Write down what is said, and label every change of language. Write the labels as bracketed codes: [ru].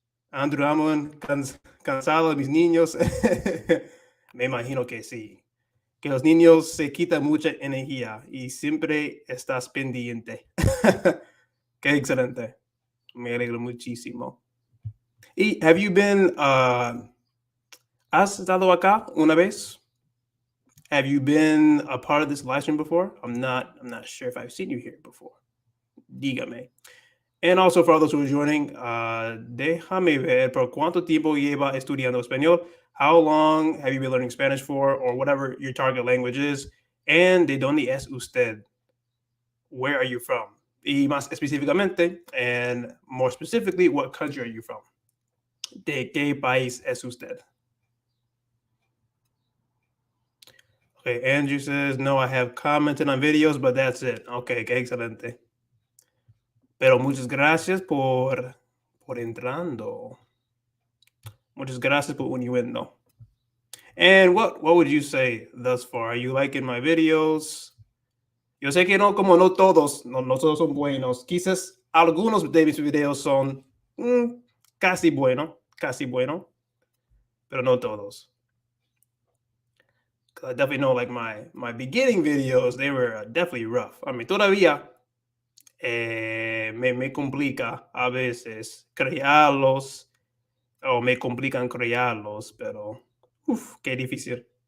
[es] Andrew Hammond, cansado de mis niños. Me imagino que sí. Que los niños se quitan mucha energía y siempre estás pendiente. Qué excelente. Me alegro muchísimo. Y [en] have you been, [es] ¿has estado acá una vez? [en] Have you been a part of this live stream before? I'm not sure if I've seen you here before. [es] Dígame. [en] And also for others who are joining, [es] déjame ver por cuánto tiempo lleva estudiando español. [en] How long have you been learning Spanish for, or whatever your target language is? And [es] de dónde es usted? [en] Where are you from? [es] Y más específicamente, [en] and more specifically, what country are you from? [es] ¿De qué país es usted? [en] Okay, Andrew says, no, I have commented on videos, but that's it. [es] Okay, qué excelente. Pero muchas gracias por entrando. Muchas gracias por uniendo. [en] And what would you say thus far? Are you liking my videos? [es] Yo sé que no, como no todos, no todos son buenos. Quizás algunos de mis videos son casi bueno, pero no todos. [en] I definitely know, like my beginning videos, they were definitely rough. I mean, [es] todavía me complica a veces crearlos, o me complican crearlos, pero qué difícil.